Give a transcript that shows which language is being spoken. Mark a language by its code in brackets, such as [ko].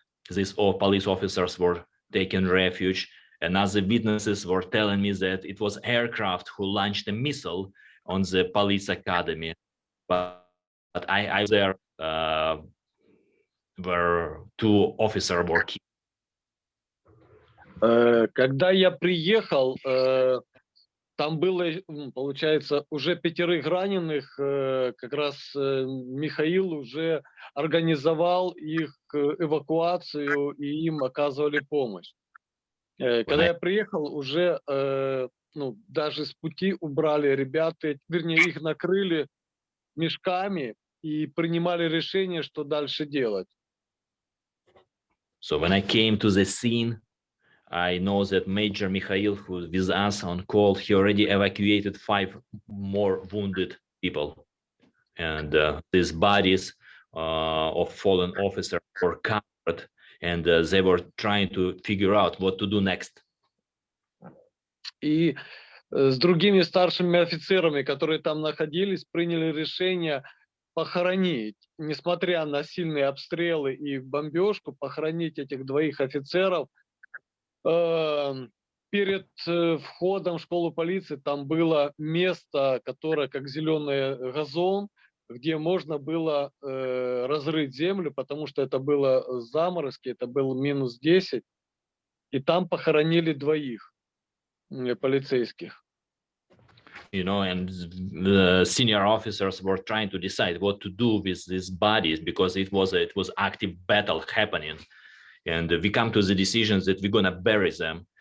[en] these police officers were taking refuge, and other witnesses were telling me that it was aircraft who launched a missile on the police academy, but I was there where 2 officers were killed. [ru] Когда я приехал, там было, получается, уже 5 раненых. Как раз Михаил уже организовал их эвакуацию, и им оказывали помощь. Когда я приехал, уже ну, даже с пути убрали ребята, вернее, их накрыли мешками и принимали решение, что дальше делать. [en] So when I came to the scene, I know that Major Mikhail, who's with us on call, he already evacuated 5 more wounded people. And these bodies of fallen officers were covered, and they were trying to figure out what to do next. [ru] И с другими старшими офицерами, которые там находились, приняли решение похоронить, несмотря на сильные обстрелы и бомбежку, похоронить этих 2 офицеров. Перед входом в школу полиции там было место, которое как зеленый газон, где можно было разрыть землю, потому что это было заморозки, это был -10, и там похоронили 2 полицейских. [en] You know, and the senior officers were trying to decide what to do with these bodies, because it was active battle happening, and we come to the decision that we're gonna bury them.